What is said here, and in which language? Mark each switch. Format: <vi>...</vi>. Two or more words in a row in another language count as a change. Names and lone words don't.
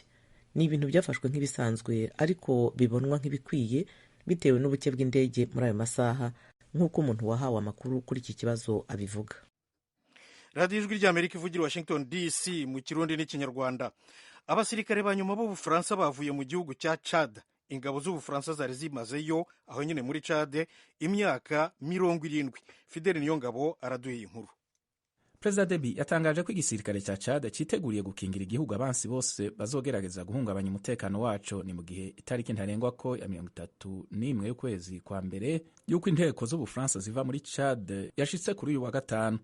<rw>Ni ibintu byafashwe nk'ibisanzwe ariko bibonwa nk'ibikwiye bitewe n'ubuke bw'indege muri ayo masaha, nk'uko umuntu wahawe amakuru kuri iki kibazo abivuga. radiyo ijwi ry'Amerika ivugira Washington DC mu kirundi n'ikinyarwanda. Abasirikare ba nyuma b'Ubufaransa bavuye mu gihugu cya Chad. Ingabo z'Ubufaransa zari zimazeyo aho nyine muri Chad imyaka 70.</rw> <rn>Fidel Niyongabo araduye inkuru. Perezida Deby yatangaje ko igisirikare cya Chad cyiteguriye gukingira igihugu abansi bose bazogerageza guhungabanya umutekano waco. Ni mu gihe itariki ntarengwa ko ya 31 y'ukwezi kwa mbere y'uko inteko z'Ubufaransa ziva muri Chad yashitse kuri uyu wa gatanu.</rn>